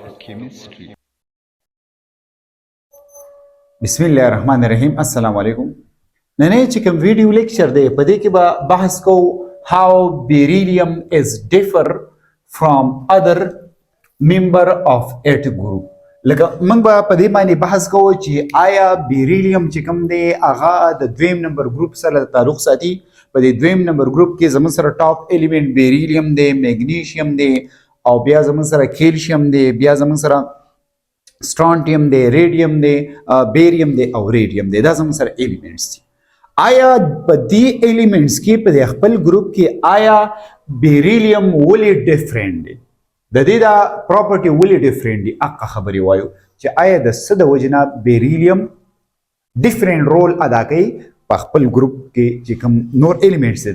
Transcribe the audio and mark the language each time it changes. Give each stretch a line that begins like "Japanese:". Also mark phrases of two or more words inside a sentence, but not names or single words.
Pashto: chemistry.
Arabic: بسم الله الرحمن الرحیم. السلام علیکم.
Pashto: نن چې کوم ویډیو لیکچر دی په دې کې به بحث کوو
English: how beryllium is differ from other member of it group.
Pashto: لکه موږ به په دې باندې بحث کوو چې آیا بیریلیم چې کوم دی هغه د دویم نمبر ګروپ سره تعلق ساتي. په دې دویم نمبر ګروپ کې زموږ سره
English: top element
Pashto: بیریلیم دی، میګنیشیم دی، او بیا زموږ سره کیلشیم دی، بیا زموږ سره سټرانشیم دی، ریډیم دی، بیریم دی او ریډیم دی. دا زموږ سره ایلیمنټس دي. آیا په دې ایلیمنټس کې په خپل ګروپ کې آیا بیریلیم ولې ډیفرنٹ دی؟ د دې دا پراپرټي ولې ډیفرنٹ دي؟ اقا خبري وایو چې آیا د څه د وجنه بیریلیم
English: different role
Pashto: ادا کوي په خپل ګروپ کې چې کوم نور ایلیمنټس دي.